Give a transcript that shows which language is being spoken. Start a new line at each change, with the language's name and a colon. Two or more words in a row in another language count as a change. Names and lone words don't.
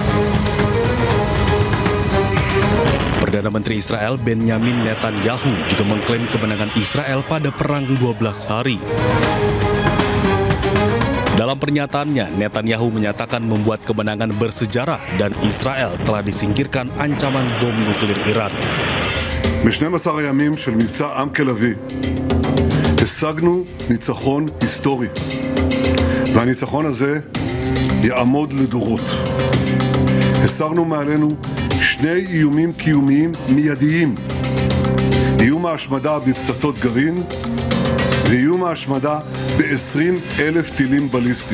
Indonesian: Perdana Menteri Israel Benjamin Netanyahu juga mengklaim kemenangan Israel pada perang 12 hari. Dalam pernyataannya, Netanyahu menyatakan membuat kemenangan bersejarah dan Israel telah disingkirkan ancaman bom nuklir Iran.
Hebrew: ב-12 הימים של מבצע עם כלבי השגנו ניצחון היסטורי, והניצחון הזה יעמוד לדורות. הסרנו מעלינו שני איומים קיומיים מיידיים, איום ההשמדה בפצצות גרעין ואיום ההשמדה ב-20,000 טילים בליסטיים.